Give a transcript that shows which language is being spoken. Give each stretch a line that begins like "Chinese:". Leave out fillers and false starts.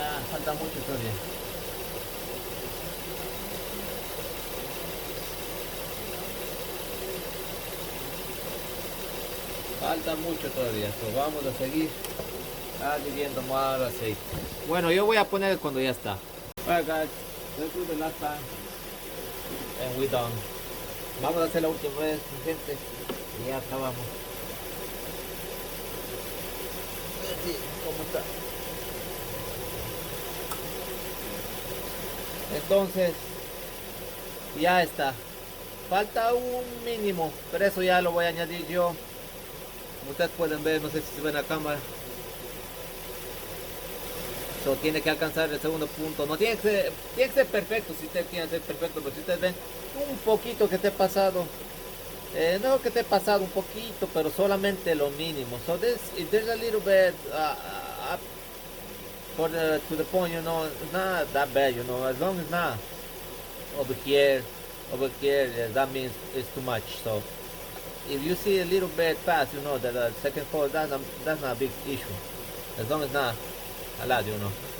Spanish: Falta mucho todavía. Falta mucho todavía, so vamos a seguir añadiendo más aceite. Bueno, yo voy a poner cuando ya está.
English: Alright guys, let's do the last time and we're done.
Spanish: Vamos a hacer la última vez, gente, y ya acabamos. Así, ¿cómo está? Entonces, ya está. Falta un mínimo, pero eso ya lo voy a añadir yo. Como ustedes pueden ver, no sé si se ve en la cámara. So, tiene que alcanzar el segundo punto. No tiene que ser perfecto, si ustedes quieren ser perfecto, pero si ustedes ven un poquito que esté pasado, no que esté pasado un poquito, pero solamente lo mínimo.
English: So if there's a little bit up to the point, you know, it's not that bad, you know, as long as not over here, that means it's too much. So if you see a little bit past, you know that the second course, that's not a big issue, as long as not a lot, you know.